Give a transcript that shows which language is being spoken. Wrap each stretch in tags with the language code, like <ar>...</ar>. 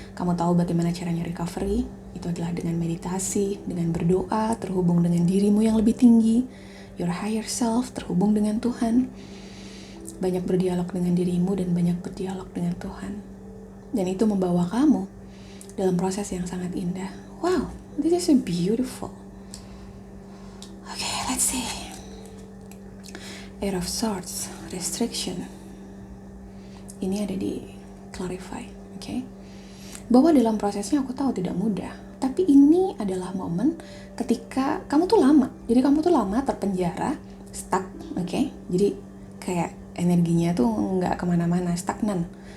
<id>Kamu tahu bagaimana caranya recovery? Itu adalah dengan meditasi, dengan berdoa, terhubung dengan dirimu yang lebih tinggi,</id> <en>your higher self,</en> <id>terhubung dengan Tuhan. Banyak berdialog dengan dirimu dan banyak berdialog dengan Tuhan. Dan itu membawa kamu dalam proses yang sangat indah.</id> <en>Wow, this is so beautiful. Okay, let's see. Eight of Swords, restriction.</en> <id>Ini ada di clarify, okay? Bahwa dalam prosesnya aku tahu tidak mudah, tapi ini adalah momen ketika kamu tuh lama. Jadi kamu tuh lama terpenjara, stuck, okay? Jadi kayak energinya tuh nggak kemana-mana, stagnan.</id>